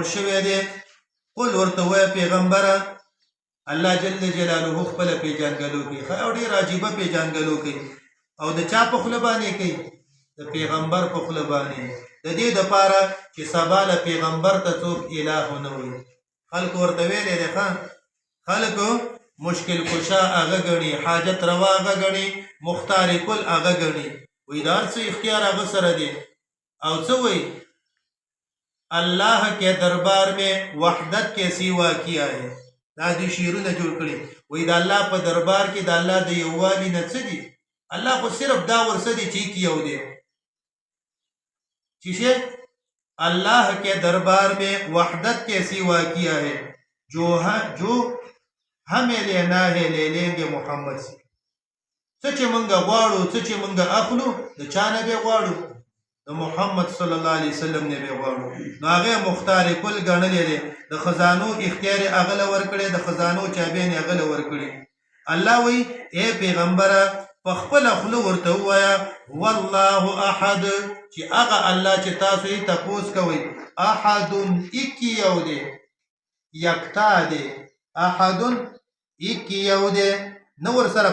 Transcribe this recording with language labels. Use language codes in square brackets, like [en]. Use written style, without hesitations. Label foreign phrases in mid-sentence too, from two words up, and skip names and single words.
[ps] شوی دی قل ورته وایه پیغمبره الله جل جلاله خپله پیژنګلو کوي او ډېر عجیبه پیژنګلو کوي او د چا په خوله باندې کوي د پیغمبر په خوله باندې د دې دپاره چې سبا له پیغمبر ته څوک اله ونه وایي خلکو ورته ویلی دی خلکو مشکل کشا هغه ګڼي حاجت روا هغه ګڼي مختار کل هغه ګڼي وایي دا هر څه اختیار هغه سره دی او څه وایي [ur] الله کے دربار میں وحدت کے سوا کیا ہے [ps] دا دې شعرونه جوړ کړي وایي د الله په دربار کې د الله د یووالي نه څه دي الله خو صرف دا ورڅه دي چې یو دی چې [ur] اللہ کے دربار میں وحدت کے سوا کیا ہے جو ہمیں لینا ہے لے لیں گے محمد سے سچ منگا [ps] غواړو سچ منگا اخلو د چا نه به غواړو د محمد صلی الله علیه وسلم نه به غواړو نو هغه مختار کل ګڼلې دي د خزانو اختیار اغله ورکړي د خزانو چابین اغله ورکړي الله وی اے پیغمبره په خپل خلو ورته وایا والله احد چې هغه الله چې تاسو یې تپوس کوئ احد اکی یو دی یکتا دی احد اکی یو دی نو ور سره